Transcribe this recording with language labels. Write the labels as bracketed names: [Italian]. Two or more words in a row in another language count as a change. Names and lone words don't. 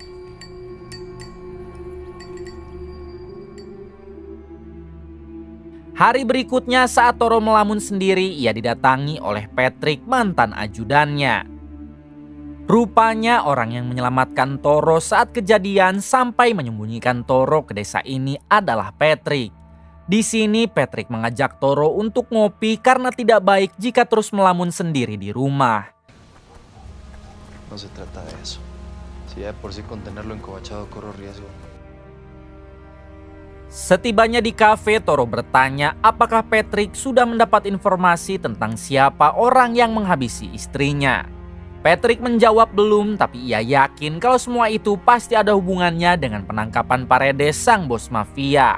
[Indonesian] Hari berikutnya saat Toro melamun sendiri, ia didatangi oleh Patrick, mantan ajudannya. Rupanya orang yang menyelamatkan Toro saat kejadian sampai menyembunyikan Toro ke desa ini adalah Patrick. Di sini Patrick mengajak Toro untuk ngopi karena tidak baik jika terus melamun sendiri di rumah. [Spanish] No se trata de eso. Si ya de por sí contenerlo encobachado corro riesgo. [Indonesian] Setibanya di kafe, Toro bertanya apakah Patrick sudah mendapat informasi tentang siapa orang yang menghabisi istrinya. Patrick menjawab belum, tapi ia yakin kalau semua itu pasti ada hubungannya dengan penangkapan Paredes, sang bos mafia.